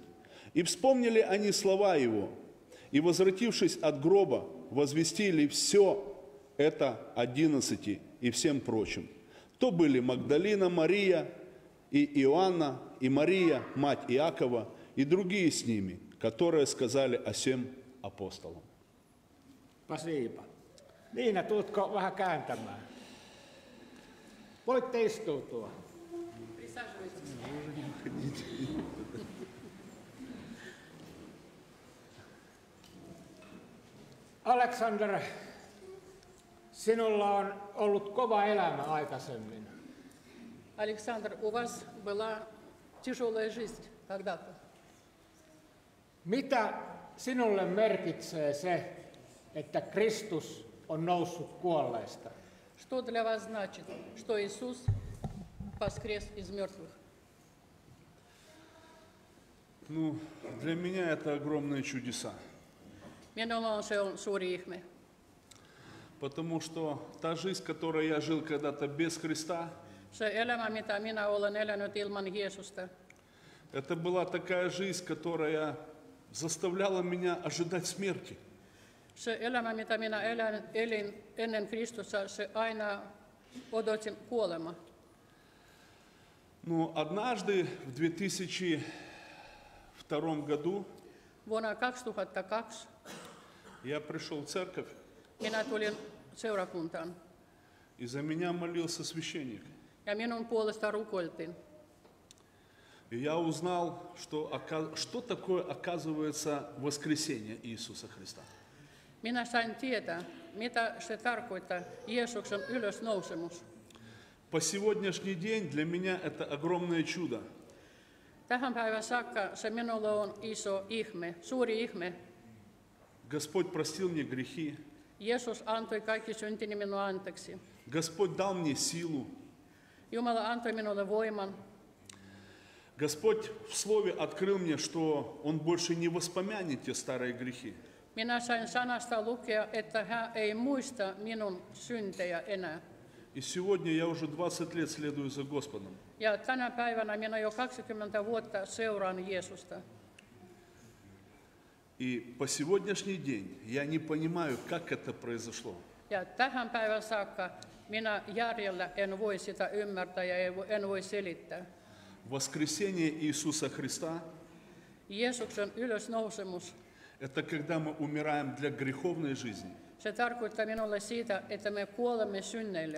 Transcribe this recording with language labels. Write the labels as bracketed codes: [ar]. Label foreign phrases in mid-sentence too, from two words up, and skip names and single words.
[ru] И вспомнили они слова его, и, возвратившись от гроба, возвестили все это 11 и всем прочим. То были Магдалина Мария и Иоанна, и Мария, мать Иакова, и другие с ними, которые сказали о сем апостолам. Pasiipa. [fi] Niina, tuutko vähän kääntämään? Voitte istuutua. Aleksander, sinulla on ollut kova elämä aikaisemmin. [ru] Александр, у вас была тяжелая жизнь когда-то. [fi] Mitä sinulle merkitsee se, että Kristus on noussut kuolleista? [ru] Что для вас значит, что Иисус воскрес из мертвых? Ну, для меня это огромные чудеса. [fi] Minulla on se on suuri ihme, [ru] Потому что та жизнь, которой я жил когда-то без Христа, [fi] se elämä, mitä minä olen elänyt ilman Jeesusta, [ru] это была такая жизнь, которая заставляла меня ожидать смерти. [fi] se elämä, mitä minä elin ennen Kristusta, se aina odotin kuolema. [ru] Но однажды в 2002 году [fi] Vuonna 2002 [ru] я пришел в церковь, [fi] minä tulin seurakuntaan [ru] и за меня молился священник. [fi] ja minun puolesta rukoiltiin. [ru] И я узнал, что такое оказывается воскресение Иисуса Христа. [fi] Minä sain tietää, mitä se tarkoittaa Jeesuksen ylösnousemus. [ru] По сегодняшний день для меня это огромное чудо. [fi] Tähän päivään saakka se minulle on iso ihme, suuri ihme. [ru] Господь простил мне грехи. [fi] Jeesus antoi kaikki syntini minun anteeksi. [ru] Господь дал мне силу. [fi] Jumala antoi minulle voiman. [ru] Господь в Слове открыл мне, что Он больше не воспомянет те старые грехи. [fi] Minä sain sanasta lukea, että hän ei muista minun syntejä enää. [ru] И сегодня я уже 20 лет следую за Господом. [fi] Ja tänä päivänä minä jo 20 vuotta seuraan Jeesusta. [ru] И по сегодняшний день я не понимаю, как это произошло. [fi] Ja tähän päivän saakka minä järjellä en voi sitä ymmärtää ja en voi selittää. [ru] Воскресение Иисуса Христа [fi] Jeesuksen ylösnousemus, – [ru] это когда мы умираем для греховной жизни [fi] se tarkoittaa minulle siitä, että me kuolemme synneille